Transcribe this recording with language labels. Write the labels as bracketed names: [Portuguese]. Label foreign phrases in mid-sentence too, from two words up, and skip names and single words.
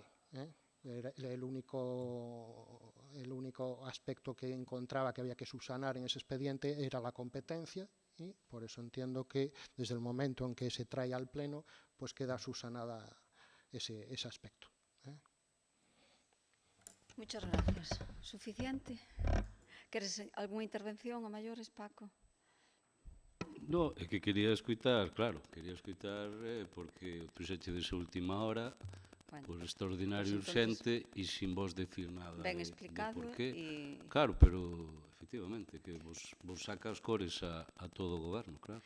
[Spanish] El único aspecto que encontraba que había que subsanar en ese expediente era la competencia, y por eso entiendo que desde el momento en que se trae al Pleno, pues queda subsanada ese aspecto. Muchas gracias. ¿Suficiente? [Galician] ¿Queres algunha intervención a maiores, Paco? No, é que quería escutar, claro, porque o puxeche desa última hora, Bueno, por extraordinario pues urxente e sin vos decir nada ben de explicado por qué. e... Claro, pero efectivamente que vos saca as cores a todo o goberno, claro.